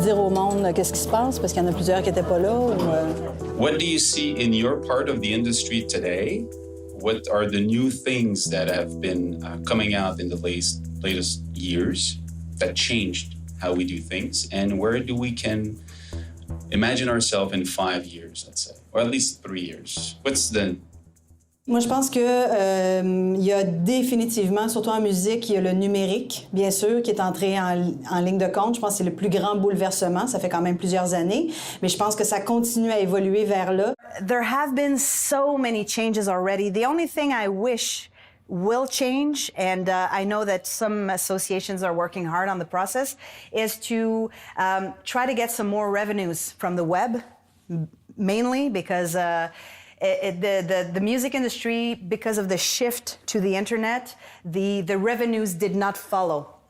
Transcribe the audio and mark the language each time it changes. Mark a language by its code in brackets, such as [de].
[fr] dire au monde qu'est-ce qui se passe parce qu'il y en a plusieurs qui n'étaient pas là. [en] What do you see in your part of the industry today? What are the new things that have been coming out in the latest years that changed how we do things? And where do we can imagine ourselves in 5 years, let's say, or at least 3 years? What's the... [fr] Moi, je pense que il y a définitivement, surtout en musique, il y a le numérique, bien sûr, qui est entré en ligne de compte. Je pense que c'est le plus grand bouleversement. Ça fait quand même plusieurs années, mais je pense que ça continue à évoluer vers là. [en] There have been so many changes already. The only thing I wish will change, and I know that some associations are working hard on the process, is to try to get some more revenues from the web, mainly because the music industry, because of the shift to the internet, the revenues did not follow.